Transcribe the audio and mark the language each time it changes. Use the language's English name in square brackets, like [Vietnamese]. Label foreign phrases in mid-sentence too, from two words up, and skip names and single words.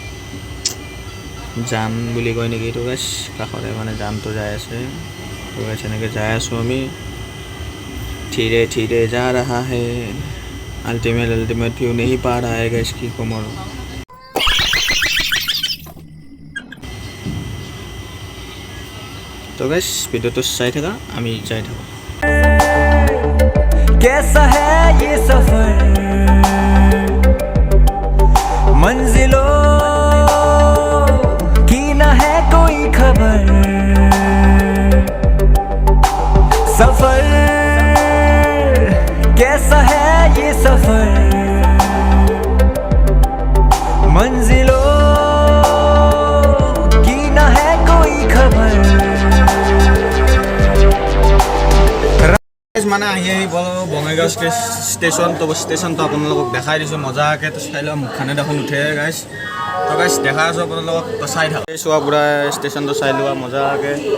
[Assamese] জান বুলি কয় নেকি এইটো গাইছ কাষৰে মানে জানটো যাই আছে তো গাইছ এনেকৈ যাই আছোঁ আমি ধীৰে ধীৰে [Hindi] जा रहा है [English] ultimate view [Hindi] नहीं पा रहा है [Assamese] গাইছ কি ক'ম আৰু তো গাইছ ভিডিঅ'টো চাই থাকা আমি যাই থাকোঁ [Hindi] कैसा है ये सफर मंजिलों की न है कोई खबर सफर कैसा है ये सफर मंजिलों की न है कोई खबर [Assamese] মানে আহি বঙাইগাঁও ষ্টেচনটো আপোনালোকক দেখাই দিছোঁ মজাকৈ তো চাই লোৱা মুখখানে দেখোন উঠে গাইছ তো গাইছ দেখাই আছোঁ আপোনালোকক তো চাই থাকক চোৱা পুৰা ষ্টেচনটো চাই লোৱা মজাকৈ